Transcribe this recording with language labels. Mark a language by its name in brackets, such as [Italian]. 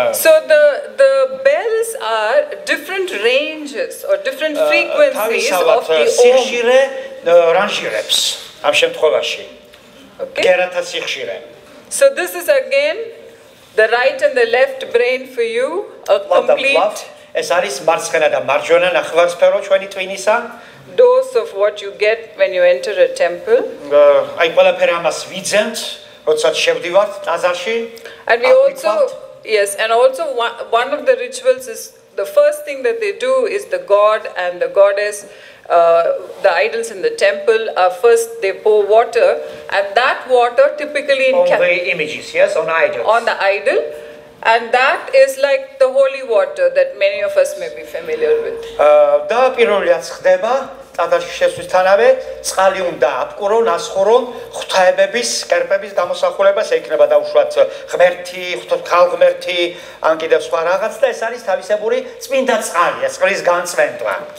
[English] So the bells are different ranges or different frequencies of the [Georgian] სიხშირე რანჟირებს ამ შემთხვევაში. გერათა სიხშირე. [English] So this is again the right and the left brain for you, a complete [Georgian] ეს არის მარცხენა და მარჯვენა ნახევარსფერო ჩვენი ტვინისა. [English] Dose of what you get when you enter a temple. [Georgian] აი ყველაფერი ამას ვიძენთ, როდესაც შევდივართ ტაძარში. [English] And we also and also one of the rituals is the first thing that they do is the god and the goddess, the idols in the temple first they pour water, and that water typically on the images, yes, on idols. On the idol. And that is like the holy water that many of us may be familiar with. [Georgian] და პირველად ხდება ტაძარში შესვლისთანავე წყალი უნდა აპკურონ, ასხურონ ღვთაებების, კერპების გამოსახულებას, ექნება დაუშვათ ღმერთი, ხალღმერთი, ან კიდევ სხვა რაღაც და ეს არის თავისებური წმინდა წყალი, წყლის განწმენდვა.